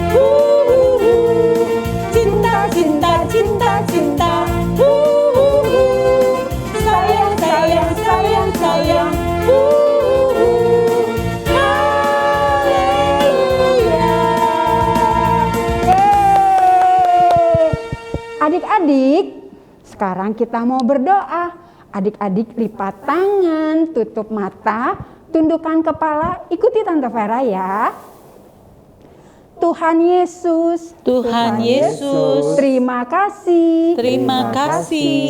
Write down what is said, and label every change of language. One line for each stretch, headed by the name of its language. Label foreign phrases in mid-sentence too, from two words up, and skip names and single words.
Indonesian: Cinta, cinta, cinta, cinta. Sayang, sayang, sayang, sayang. Adik-adik, sekarang kita mau berdoa. Adik-adik lipat tangan, tutup mata, tundukkan kepala, ikuti Tante Vera ya. Tuhan Yesus, Tuhan Yesus, terima kasih. terima kasih.